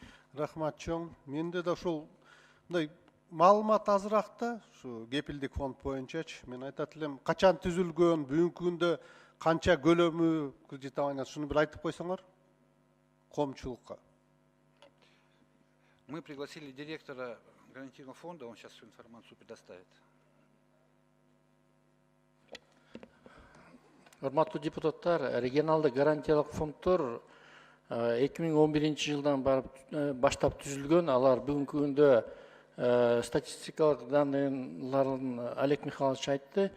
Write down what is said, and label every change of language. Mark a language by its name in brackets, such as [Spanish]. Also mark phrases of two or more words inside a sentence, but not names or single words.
[Kyrgyz] Рахмат чоң. Менде да ушул мындай маалымат азыраак да, ушу кепилдик фонд боюнчачы. Мен айтат элем, качан түзүлгөн, бүгүнкү күндө канча көлөмү кредитования, шуну бир айтып койсоңор коомчулукка. [Russian] Мы пригласили директора гарантийного фонда, он сейчас всю информацию предоставит. [Kyrgyz] Урматтуу депутаттар, регионалдык гарантиялык фонддор 2011 жылдан баштап түзүлгөн. Алар бүгүнкү күндө статистикалык данныйларын Олег Михайлович айтты.